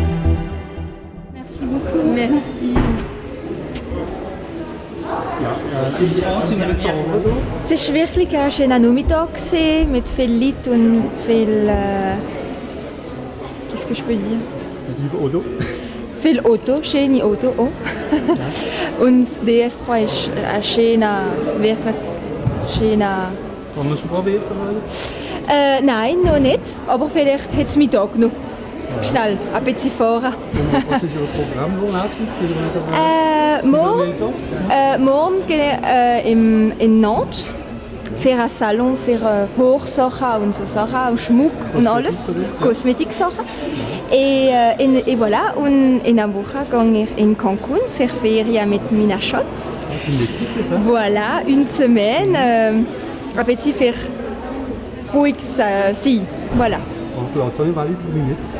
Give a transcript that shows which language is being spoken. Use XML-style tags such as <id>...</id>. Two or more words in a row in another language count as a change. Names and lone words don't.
<fr>Merci beaucoup. Merci.</fr> <de>Es ist wirklich ein schöner Nachmittag gewesen, mit viel Leuten und viel...</de> <fr>Qu'est-ce que je peux dire?</fr> <de>Viel Auto, schöne Auto auch. Und das DS3 ist ein schöner, wirklich schöner... Haben wir schon probiert? Nein, noch nicht, aber vielleicht hat es Mittag noch. Schnell, ein bisschen fahren. Was ist Ihr Programm, wo nächstens wieder Morgen in Nantes für ein Salon für Hochsachen und so Sachen, und Schmuck und alles, Kosmetiksachen.</de> <fr>Et voilà,</fr> <de>und in einer Woche gehe ich in Cancun für Ferien mit meinen Schatz.</de> <fr>Voilà, une semaine,</fr> <de>ein bisschen für ruhig sein.</de> <fr>Voilà. On peut entendre parler de minutes.</fr>